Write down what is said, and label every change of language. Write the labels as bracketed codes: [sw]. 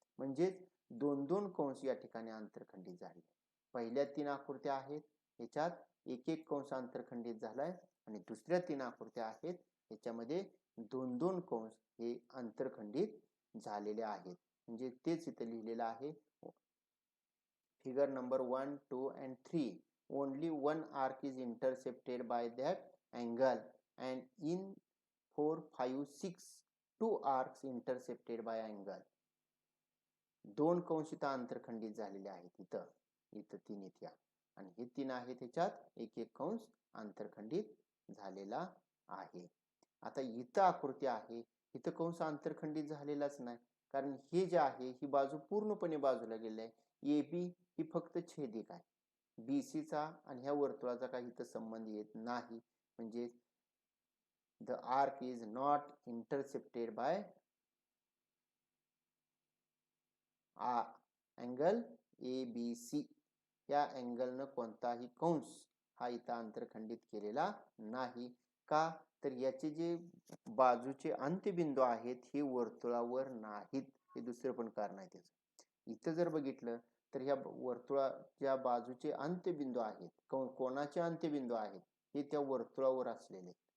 [mr] म्हणजे 2-2 कंस या ठिकाणी आंतरखंडित झाले. पहिल्या 3 आकृत्या आहेत याच्यात एक एक कंस आंतरखंडित झालाय, आणि दुसऱ्या 3 आकृत्या आहेत याच्यामध्ये 2-2 कंस हे आंतरखंडित झालेले आहेत. म्हणजे तेच इथे लिहिलेलं आहे. [en] Figure number 1, 2 and 3, only one arc is intercepted by that angle, and in 4, 5, 6 2 arcs intercepted by angle. [mr] 2 कंस इथं आंतरखंडित झालेले आहेत. इथं 3 इथ्या, आणि हे 3 आहेत त्याच्यात एक एक कंस आंतरखंडित झालेला आहे. आता इथं आकृती आहे, इथं कंस आंतरखंडित झालेलाच नाही, कारण हे जे आहे ही बाजू पूर्णपणे बाजूला गेली आहे. AB ही फक्त छेदिक आहे, BC चा आणि ह्या वर्तुळाचा काही इथं संबंध येत नाही. [en] म्हणजे the arc is not intercepted by angle ABC. [mr] या अँगलनं कोणताही कंस हा इथं आंतरखंडित केलेला नाही. का तर याचे जे बाजूचे अंत्यबिंदू आहेत हे वर्तुळावर नाहीत. हे दुसरं पण कारण आहे त्याचं. इथं जर बघितलं तर ह्या वर्तुळाच्या बाजूचे अंत्यबिंदू आहेत, कोणाचे अंत्यबिंदू आहेत, हे त्या वर्तुळावर असलेले.